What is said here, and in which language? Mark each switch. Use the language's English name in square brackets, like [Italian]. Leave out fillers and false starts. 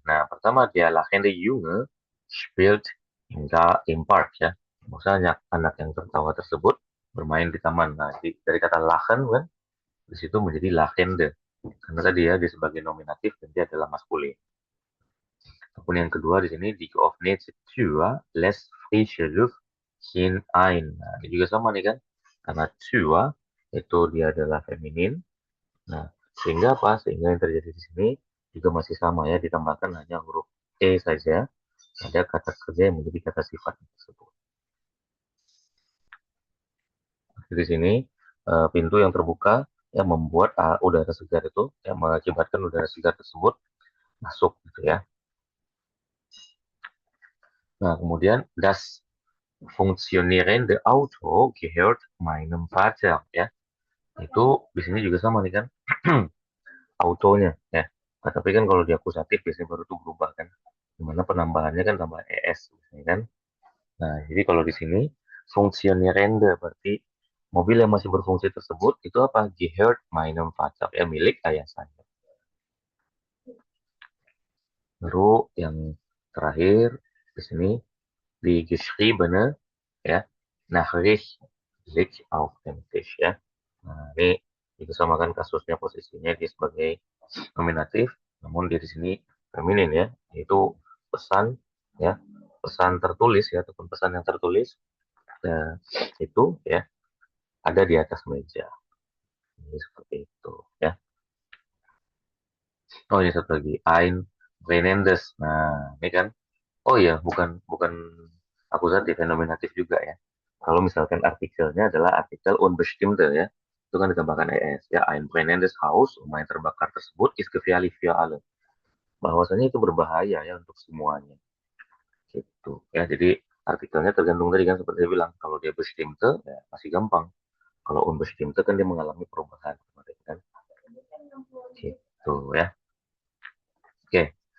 [Indonesian] Nah, pertama dia [German] lachende Junge spielt im Park ya. [Indonesian] Maksudnya anak yang tertawa tersebut bermain di taman. Nah, dari kata lachen kan di situ menjadi lachende. Karena tadi ya dia sebagai nominatif dan dia adalah maskulin. Ataupun yang kedua di sini [German] die geöffnete Tür lässt frische Luft hinein. [Indonesian] Nah, ini juga sama nih kan. Karena Tür itu dia adalah feminin. Nah, sehingga apa? Sehingga yang terjadi di sini juga masih sama ya, ditambahkan hanya huruf E saja. Ada kata kerja yang menjadi kata sifat tersebut. Di sini pintu yang terbuka yang membuat udara segar itu, yang mengakibatkan udara segar tersebut masuk gitu ya. Nah, kemudian [German] das funktionierende Auto gehört meinem Vater ya. [Indonesian] Itu di sini juga sama nih kan. Autonya ya. Nah, tapi kan kalau di akusatif biasanya baru tuh berubah kan. Dimana penambahannya kan tambah es biasanya kan. Nah, jadi kalau di sini funktionierende berarti mobil yang masih berfungsi tersebut itu apa? [German] Gehört meinem Vater [Indonesian] ya, milik ayah saya. Lalu yang terakhir di sini di geschriebene ya [German] Nachricht liegt auf dem Tisch [Indonesian] ya. Nah, ini disamakan kasusnya posisinya dia sebagai nominatif, namun dia di sini feminin ya, yaitu pesan ya, pesan tertulis ya ataupun pesan yang tertulis ya, itu ya ada di atas meja. Ini seperti itu ya. Oh ini satu lagi, Ein Brennendes. Nah, ini kan oh ya, bukan bukan akusatif, nominatif juga ya. Kalau misalkan artikelnya adalah artikel unbestimmte ya, itu kan ditambahkan es ya. [German] Ein brennendes Haus, [Indonesian] rumah yang terbakar tersebut, [German] ist gefährlich für alle. [Indonesian] Bahwasanya itu berbahaya ya untuk semuanya. Gitu ya. Jadi artikelnya tergantung tadi kan seperti saya bilang, kalau dia bestimmte ya masih gampang. Kalau unbestimmte kan dia mengalami perubahan kemarin kan. Gitu ya. Oke.